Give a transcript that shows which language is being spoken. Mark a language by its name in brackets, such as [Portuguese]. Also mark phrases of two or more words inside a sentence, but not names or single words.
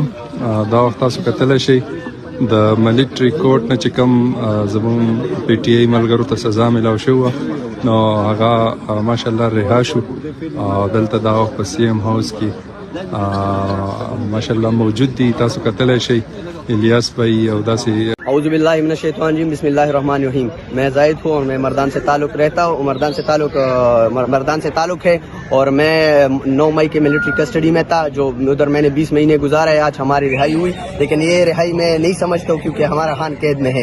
[Pashto] دا وخت تاسو کتلی شئ د [English] military court [Pashto] نه چې کوم زمون پی ټي آی ملګرو ته سزا ملاو شوه نو هغه ماشاءالله رها شو. دلته دا وخت په سی ایم هاوس کې ماشاءالله موجود دي. تاسو کتلی شئ الیاس بھائی او داسې. [Arabic] اعوذ باللہ من الشیطان الرجیم، بسم اللہ الرحمن الرحیم. [Urdu] میں زاہد ہوں اور میں مردان سے تعلق رہتا ہوں. مردان سے تعلق ہے اور میں 9 مئی کے [English] military custody [Urdu] میں تھا، جو ادھر میں نے 20 مہینے گزارے. آج ہماری رہائی ہوئی، لیکن یہ رہائی میں نہیں سمجھتا ہوں کیونکہ ہمارا خان قید میں ہے.